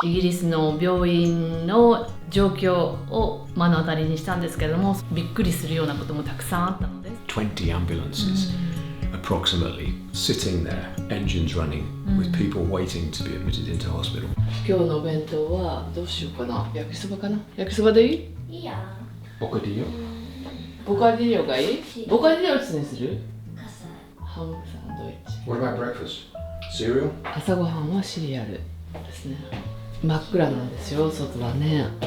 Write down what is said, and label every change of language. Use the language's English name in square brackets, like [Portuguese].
[Japanese] イギリスの病院の状況を目の当たりにしたんですけれども、びっくりするようなこともたくさんあったのです。 [English] 20 ambulances approximately sitting there, engines running, with people waiting to be admitted into hospital. [Japanese] 今日のお弁当はどうしようかな。焼きそばかな。焼きそばでいい？いいや。 [Spanish] Bocadillo? [Japanese] ボカディリオがいい？ボカディリオにする？カサハムサンドイッチ。 [English] What about breakfast? Cereal? [Japanese] 朝ごはんはシリアルですね。真っ暗なんですよ、外はね。